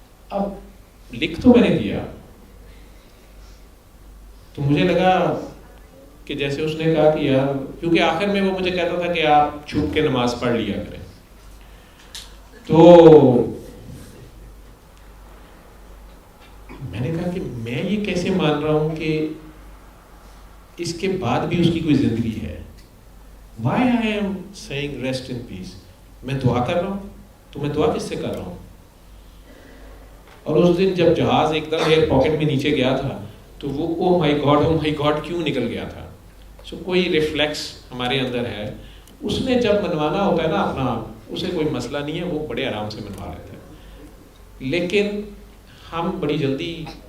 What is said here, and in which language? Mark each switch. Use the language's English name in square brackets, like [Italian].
[Urdu] اب لکھ تو میں نے دیا, تو مجھے لگا کہ جیسے اس نے کہا کہ یار, کیونکہ آخر میں وہ مجھے کہتا تھا کہ آپ چھپ کے نماز پڑھ لیا کریں, تو میں نے کہا کہ میں یہ کیسے مان رہا ہوں کہ اس کے بعد بھی اس کی کوئی زندگی ہے. [English] Why I am saying rest in peace? [Urdu] میں دعا کر رہا ہوں, تو میں دعا کس سے کر رہا ہوں؟ اور اس دن جب جہاز ایک دم ایئر پاکٹ میں نیچے گیا تھا تو وہ [English] oh my God [Urdu] کیوں نکل گیا تھا. سو کوئی ریفلیکس ہمارے اندر ہے, اس نے جب منوانا ہوتا ہے نا اپنا, اسے کوئی مسئلہ نہیں ہے, وہ بڑے آرام سے منوا لیتا ہے. لیکن ہم بڑی جلدی